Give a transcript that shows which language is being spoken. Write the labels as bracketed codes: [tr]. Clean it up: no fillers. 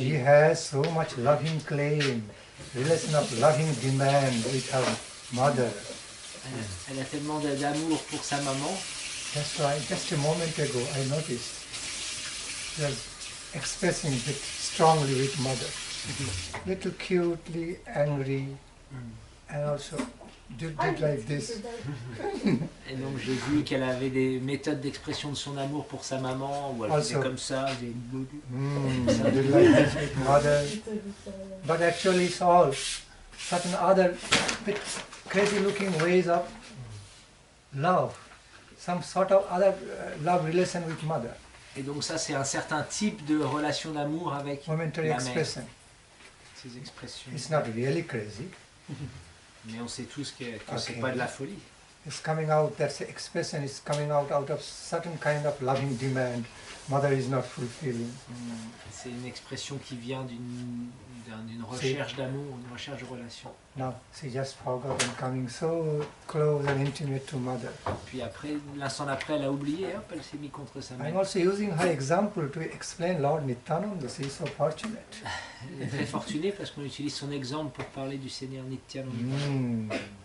[en] She has so much loving claim, relation of loving demand with her mother. [fr] Elle a tellement d'amour pour sa maman. [en] That's why just a moment ago I noticed she was expressing it strongly with mother. Little cutely angry and also did like this. [fr] Et donc j'ai vu qu'elle avait des méthodes d'expression de son amour pour sa maman, où elle faisait comme ça, [en] did like this with mother. But actually it's all certain other bit crazy looking ways of love, some sort of other love relation with mother. [fr] Et donc ça c'est un certain type de relation d'amour avec [en] momentary [fr] la [en] expression. [fr] mère. Ces expressions. [en] It's not really crazy. [fr] Mais on sait tous que c'est pas de la folie. [en] It's coming out, that expression is coming out of certain kind of loving demand mother is not fulfilling. [fr] C'est une expression qui vient d'une recherche d'amour, une recherche de relation. [en] Now she just forgot and coming so close and intimate to mother. [fr] Puis après, l'instant d'après, elle a oublié, hop, elle s'est mise contre sa mère. [en] I'm also using her example to explain Lord Nityananda. She is so fortunate. [fr] Elle est très fortunée parce qu'on utilise son exemple pour parler du Seigneur Nityananda.